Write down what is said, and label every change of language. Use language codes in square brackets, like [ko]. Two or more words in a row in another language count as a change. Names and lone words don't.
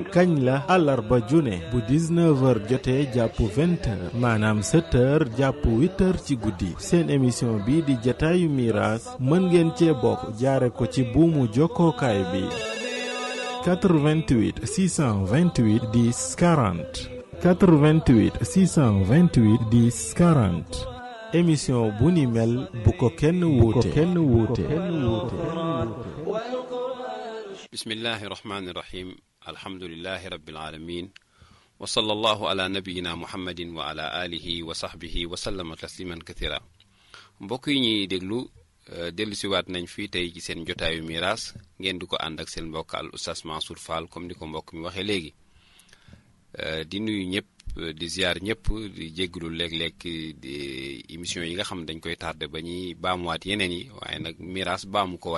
[wo] kañ la àllarba june bu 19h jotee jàpp 20h maanaam 7h jàpp 8h ci guddi seen émission bi di jataayu miraas mën ngeen cee bokk jaare ko ci buumu jokkookaay bi 88 628 10 40 88 628 10 40 émission bu ni mel bu ko kenn wuute. [ar] بسم الله الرحمن الرحيم الحمد لله رب العالمين وصلى الله على نبينا محمد وعلى آله وصحبه وسلم تسليما كثيرا [wo] mbokk yi ñuy déglu dellu siwaat nañ fii tey ci seen jotaayu miraas ngeen di ko ànd ak seen mbokk al oustaz Mansour Fall comme ni ko mbokk mi waxee léegi di nuyu ñëpp di ziar ñëpp di jégglu léeg-léeg di émission yi nga xam dañ koy tardé ba ñuy baamuwaat yeneen yi waaye nag miraas baamu ko